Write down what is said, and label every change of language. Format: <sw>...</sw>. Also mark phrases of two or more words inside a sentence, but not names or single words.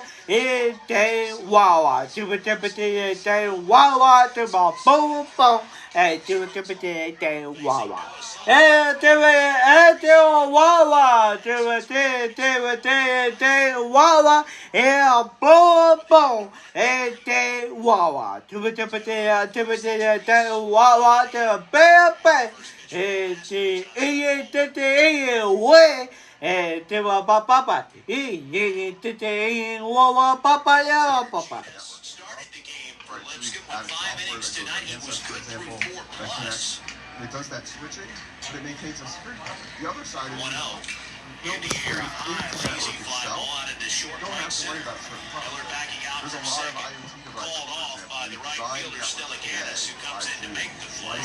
<en>day wawa, to a temperature day wawa, to my boom boom, and to a temperature day wawa. And to a wawa, to a day wawa, and boom boom, and day wawa, to a temperature day wawa, to a bear bear, and the way. Te wa papa, te wa papa ya papa. Started the game for Lipscomb with 5 innings tonight. He was good through 4 plus. It does that switching, but it maintains a sprint cover. The other side is 1-0. In the air, a high, lazy fly ball out into short right center. Miller backing out from second. Called off by the right fielder, Steliganis, who comes in to make the play.</en>